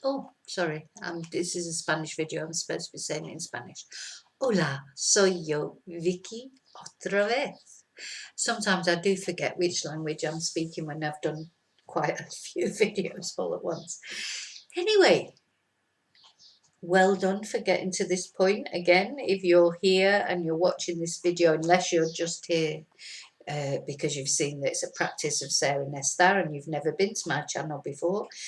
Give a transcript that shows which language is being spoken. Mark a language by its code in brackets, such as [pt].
[en] Oh, sorry, this is a Spanish video. I'm supposed to be saying it in Spanish. [es] Hola, soy yo, Vicky, otra vez. [en] Sometimes I do forget which language I'm speaking when I've done quite a few videos all at once. Anyway, well done for getting to this point again. If you're here and you're watching this video, unless you're just here because you've seen that it's a practice of Sarah and Estar and you've never been to my channel before.